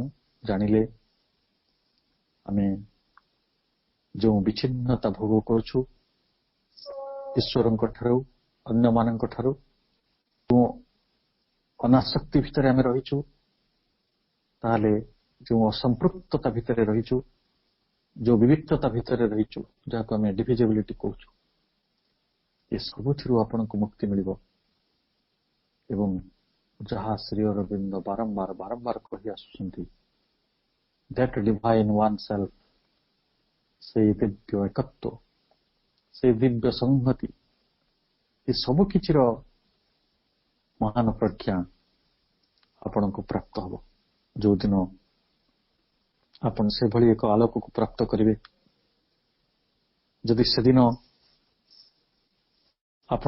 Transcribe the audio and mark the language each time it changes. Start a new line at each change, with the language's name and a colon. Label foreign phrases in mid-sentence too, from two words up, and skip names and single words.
Odia: ଜାଣିଲେ ଆମେ ଯେଉଁ ବିଚ୍ଛିନ୍ନତା ଭୋଗ କରୁଛୁ ଈଶ୍ୱରଙ୍କ ଠାରୁ, ଅନ୍ୟମାନଙ୍କ ଠାରୁ, ଯେଉଁ ଅନାସକ୍ତି ଭିତରେ ଆମେ ରହିଛୁ, ତାହେଲେ ଯେଉଁ ଅସମ୍ପୃକ୍ତତା ଭିତରେ ରହିଛୁ, ଯେଉଁ ବିବିକ୍ତତା ଭିତରେ ରହିଛୁ, ଯାହାକୁ ଆମେ ଡିଭିଜିବିଲିଟି କହୁଛୁ, ଏ ସବୁଥିରୁ ଆପଣଙ୍କୁ ମୁକ୍ତି ମିଳିବ। ଏବଂ ଯାହା ଶ୍ରୀ ଅରବିନ୍ଦ ବାରମ୍ବାର କହି ଆସୁଛନ୍ତି,
English: that divine oneself,
Odia: ସେଇ ଦିବ୍ୟ ଏକତ୍ୱ, ସେଇ ଦିବ୍ୟ ସଂହତି, ଏ ସବୁ କିଛିର ମହାନ ପ୍ରଜ୍ଞା ଆପଣଙ୍କୁ ପ୍ରାପ୍ତ ହବ। ଯୋଉଦିନ ଆପଣ ସେଭଳି ଏକ ଆଲୋକକୁ ପ୍ରାପ୍ତ କରିବେ, ଯଦି ସେଦିନ ଆପଣ